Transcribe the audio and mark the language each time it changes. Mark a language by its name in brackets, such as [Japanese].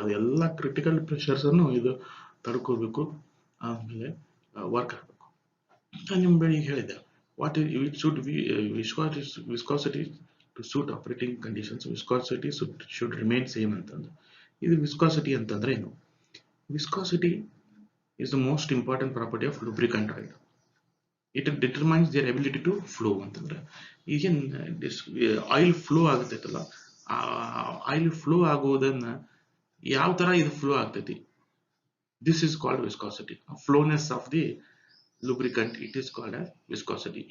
[Kannada] ಅದೆಲ್ಲ critical pressures ಅನ್ನು ಇದು ತಡ್ಕೋಬೇಕು. ಆಮೇಲೆ ವರ್ಕ್ ಆಗಬೇಕು. ನಾನು ನಿಮ್ ಬೆಳಿಗ್ಗೆ ಹೇಳಿದೆ [English] What it should be viscosity to suit operating conditions. Viscosity should remain same [Kannada] ಅಂತಂದ್ರೆ ಇದು ವಿಸ್ಕಾಸಿಟಿ ಅಂತಂದ್ರೆ ಏನು? [English] Viscosity is the most important property of lubricant oil. It determines their ability to flow [Kannada] ಅಂತಂದ್ರೆ ಈಗೇನ್ ಆಯಿಲ್ ಫ್ಲೋ ಆಗತೈತಲ್ಲ ಆ oil flow ಆಗೋದನ್ನ ಯಾವ ತರ ಇದು ಫ್ಲೋ ಆಗ್ತೈತಿ, [English] This is called viscosity. Flowness of the lubricant it is called as viscosity.